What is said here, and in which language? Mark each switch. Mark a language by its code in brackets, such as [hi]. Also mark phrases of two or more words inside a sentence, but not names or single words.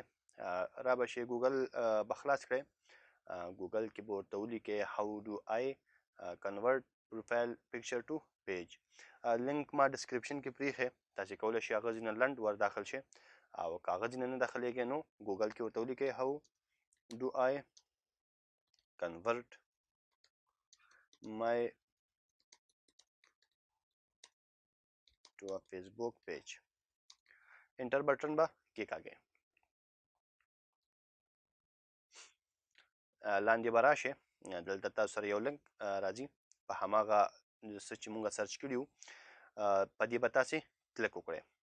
[ps] را به شئ ګوګل به خلاص کړئ، ګوګل کې به ورته ولیکئ [en] how do I convert profile picture to page. [ps] لینک ما ډسکرپشن کې پریښی، تاسې کولی شئ هغه ځینې لنډ ور داخل شئ او که هغه ځینې نه داخلیږئ نو ګوګل کې ورته ولیکئ [en] how do I convert my to a Facebook page. enter button [ps] به کېکاږئ. لاندې به راشئ، دلته تاسو سره یو لینک راځي، په هماغه څه چې موږ سرچ کړي وو په دې به تاسې کلیک وکړئ.